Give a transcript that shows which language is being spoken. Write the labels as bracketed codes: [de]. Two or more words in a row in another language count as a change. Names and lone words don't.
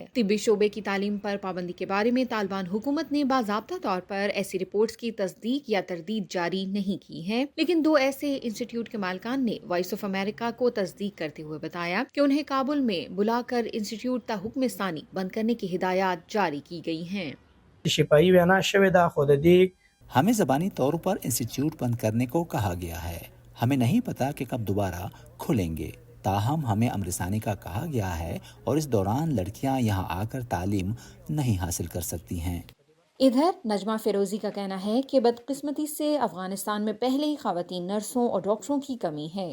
[ur] طبی شعبے کی تعلیم پر پابندی کے بارے میں طالبان حکومت نے باضابطہ طور پر ایسی رپورٹس کی تصدیق یا تردید جاری نہیں کی ہے، لیکن دو ایسے انسٹیٹیوٹ کے مالکان نے وائس آف امریکہ کو تصدیق کرتے ہوئے بتایا کہ انہیں کابل میں بلا کر انسٹیٹیوٹ تا حکم ثانی بند کرنے کی ہدایات جاری کی گئی ہیں۔ [ps] شفائی وینا شوې ده خو د دې [ur] ہمیں زبانی طور پر انسٹیٹیوٹ بند کرنے کو کہا گیا ہے۔ ہمیں نہیں پتا کہ کب دوبارہ کھلیں گے، تاہم ہمیں امر ثانی کا کہا گیا ہے اور اس دوران لڑکیاں یہاں آ کر تعلیم نہیں حاصل کر سکتی ہیں۔ ادھر نجمہ فیروزی کا کہنا ہے کہ بدقسمتی سے افغانستان میں پہلے ہی خواتین نرسوں اور ڈاکٹروں کی کمی ہے۔